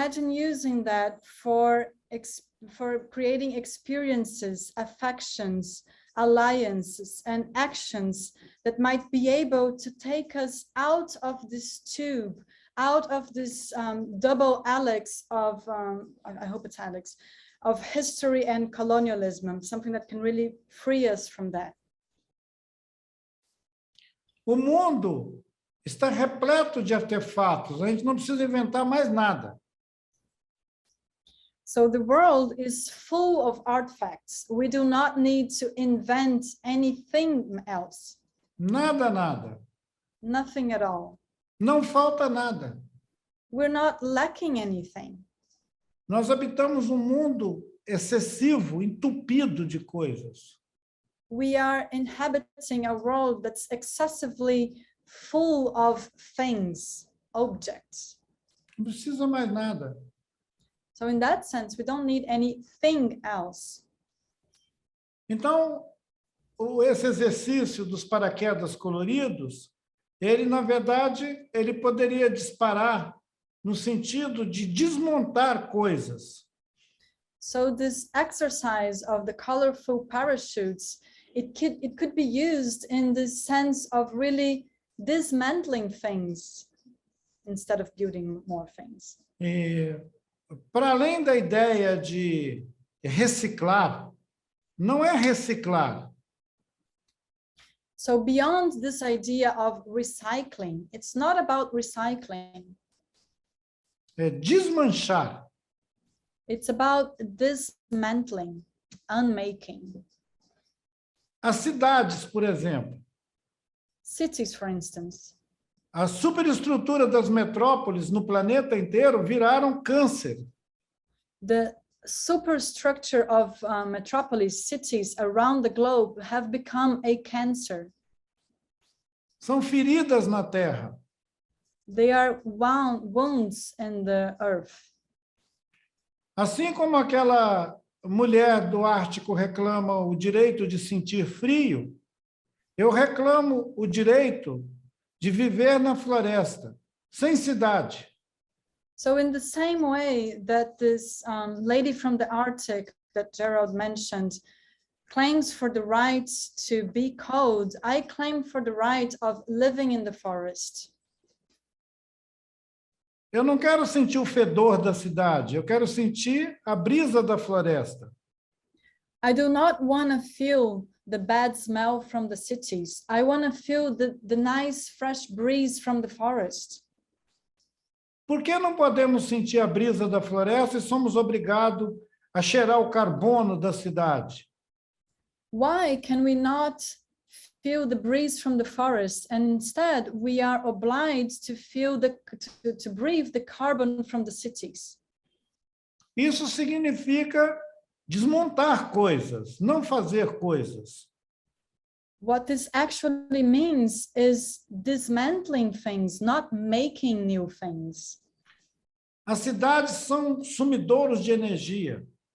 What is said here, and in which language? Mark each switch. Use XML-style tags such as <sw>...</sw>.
<en>using that for creating experiences, affections, alliances, and actions that might be able to take us out of this tube, out of this double helix of, I hope it's helix, of history and colonialism, something that can really free us from that.</en> <pt>O mundo está repleto de artefatos, a gente não precisa inventar mais nada.</pt> <en>So the world is full of artifacts. We do not need to invent anything else.</en> <pt>Nada.</pt> <en>Nothing at all.</en> <pt>Não falta nada.</pt> <en>We're not lacking anything.</en> <pt>Nós habitamos um mundo excessivo, entupido de coisas.</pt> <en>We are inhabiting a world that's excessively full of things, objects.</en> <pt>Não precisa mais nada.</pt> <en>So in that sense, we don't need anything else.</en> <pt>Então, esse exercício dos paraquedas coloridos, ele, na verdade, ele poderia disparar no sentido de desmontar coisas.</pt> <en>So this exercise of the colorful parachutes, it could be used in the sense of really dismantling things instead of building more things.</en> <pt>E, para além da ideia de reciclar, não é reciclar.</pt> <en>So beyond this idea of recycling, it's not about recycling.</en> <pt>É desmanchar.</pt> <en>It's about dismantling, unmaking.</en> <pt>As cidades, por exemplo.</pt> <en>Cities, for instance.</en> <pt>A superestrutura das metrópoles no planeta inteiro viraram câncer.</pt> <en>The superstructure of metropolis, cities around the globe have become a cancer.</en> <pt>São feridas na terra.</pt> <en>They are wounds in the earth.</en> <pt>Assim como aquela mulher do Ártico reclama o direito de sentir frio, eu reclamo o direito de viver na floresta, sem cidade.</pt> <en>So in the same way that this lady from the Arctic that Gerald mentioned claims for the right to be cold, I claim for the right of living in the forest.</en> <pt>Eu não quero sentir o fedor da cidade, eu quero sentir a brisa da floresta.</pt> <en>I do not want to feel the bad smell from the cities. I want to feel the nice fresh breeze from the forest.</en> <pt>Por que não podemos sentir a brisa da floresta e somos obrigados a cheirar o carbono da cidade?</pt> <en>Why can we not feel the breeze from the forest, and instead we are obliged to feel to breathe the carbon from the cities?</en> <pt>Isso significa desmontar coisas, não fazer coisas.</pt> <en>What this actually means is dismantling things, not making new things.</en> <pt>As cidades são sumidouros de energia.</pt>